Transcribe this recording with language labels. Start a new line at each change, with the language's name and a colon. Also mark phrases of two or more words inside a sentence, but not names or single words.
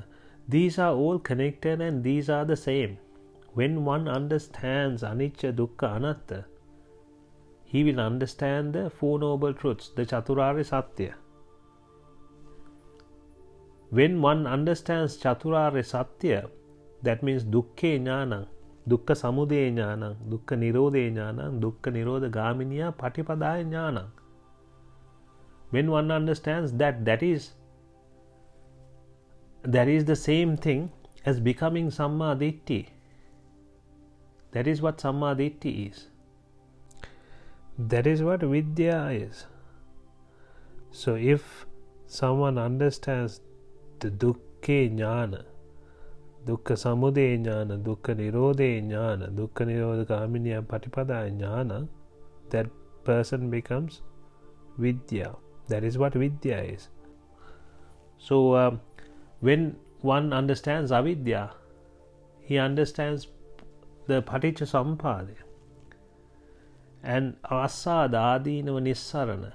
English: These are all connected and these are the same. When one understands
Pali: Anicca, Dukkha, Anatta,
English: he will understand the Four Noble Truths,
Sanskrit: the Chaturarya Satya.
English: When one understands
Sanskrit: Chaturarya Satya,
English: that means
Pali: Dukkhe Jnanam, Dukkha Samudaya Jnanam, Dukkha Nirodha Jnanam, Dukkha Nirodha Gaminiya Patipadaya Jnanam.
English: When one understands that is the same thing as becoming
Pali: Samma Ditti.
English: That is what
Pali: Samma Ditti
English: is. That is what Vidya is. So if someone understands the
Pali: Dukkhe Jnana, Dukkha Samudaya Jnana, Dukkha Nirodha Jnana, Dukkha Nirodha Gaminiya Patipadaya Jnana,
English: that person becomes Vidya. That is what Vidya is. So when one understands Avidya, he understands the
Pali: Paticca Samuppada
English: and
Pali: Asada, Adinava, Nissarana.